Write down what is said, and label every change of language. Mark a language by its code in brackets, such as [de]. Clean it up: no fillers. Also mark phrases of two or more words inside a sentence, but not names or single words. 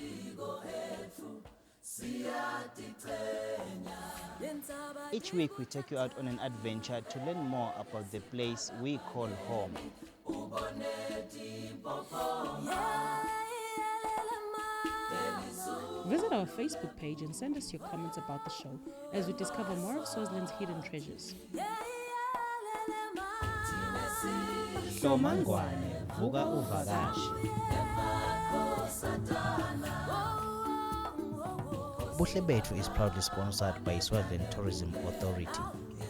[en] Each week we take you out on an adventure to learn more about the place we call home. Visit our Facebook page and send us your comments about the show as we discover more of Swaziland's hidden treasures. [ss] Hlomangwane, vuka uvakashi. [en] Buhle Betfu is proudly sponsored by Swaziland Tourism Authority.